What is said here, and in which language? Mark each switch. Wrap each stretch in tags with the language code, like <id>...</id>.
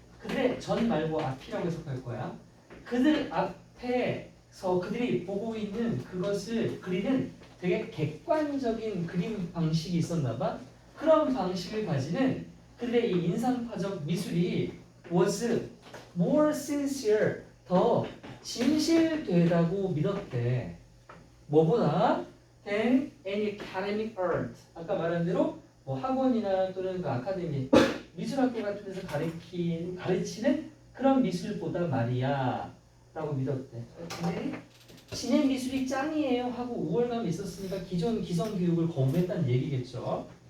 <ko>그들의 전 말고 앞이라고 해석할 거야. 그들 앞에서 그들이 보고 있는 그것을 그리는 되게 객관적인 그림 방식이 있었나 봐. 그런 방식을 가지는 그들의 이 인상파적 미술이</ko> <en>was more sincere,</en> <ko>더 진실되다고 믿었대. 뭐보다</ko> <en>than any academic art.</en> <ko>아까 말한 대로 뭐 학원이나 또는 그 아카데미, 미술학교 같은 데서 가르치는 그런 미술보다 말이야 라고 믿었대. 근데 진행 미술이 짱이에요 하고 우월감이 있었으니까 기존 기성 교육을 거부했다는 얘기겠죠.</ko>